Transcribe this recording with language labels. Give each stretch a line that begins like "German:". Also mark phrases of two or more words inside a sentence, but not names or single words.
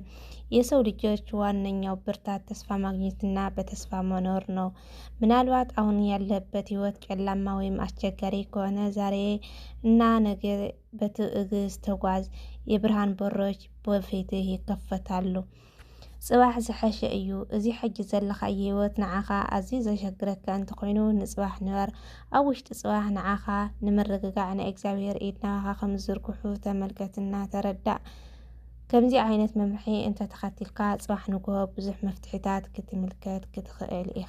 Amharic: የሰው ልጆች ዋነኛው ብርታት ተስፋ ማግኘትና በተስፋ መኖር ነው። ምናልባት አሁን ያለበት ህይወት ጨለማ ወይም አስቸጋሪ ከሆነ ዛሬ እና ነገ በትዕግስት ተጓዝ። የብርሃን በሮች በፊትህ ይከፈታሉ።
Tigrinya: ጽባሕ ዝሐሸ እዩ። እዚ ሕጂ ዘለኻዮ ህይወት ንዓኻ ኣዝዩ ዘሸግረካ እንተኾይኑ ንጽባሕ ንበር። ኣብ ውሽጢ ጽባሕ ንዓኻ ንምርግጋዕ ናይ እግዚኣብሔር ኢድ ናባኻ ከም ዝዝርግሑ ተመልከትና ተረዳእ። ከምዚ ዓይነት መምርሒ እንተተኸቲልካ ጽባሕ ንግሆ ብዙሕ መፍትሒታት ክትምልከት ክትኽእል ኢኻ።